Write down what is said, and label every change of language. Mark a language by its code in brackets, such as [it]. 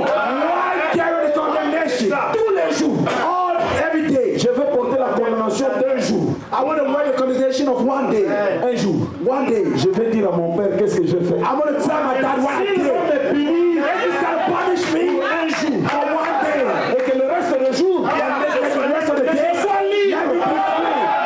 [en] Why carry the condemnation? [fr] Tous les jours. [en] All, every day. [fr] Je veux porter la condamnation d'un jour. [en] I want to wear the condemnation of one day. [fr] Un jour. [en] One day. [fr] Je vais dire à mon père qu'est-ce que j'ai fait. [en] I want to tell my dad what I did. He's going to punish me [fr] un jour. [en] For one day. [fr] Et que le reste du jour, [en] the rest of the day, [fr] soit libre. [en] Let me be free.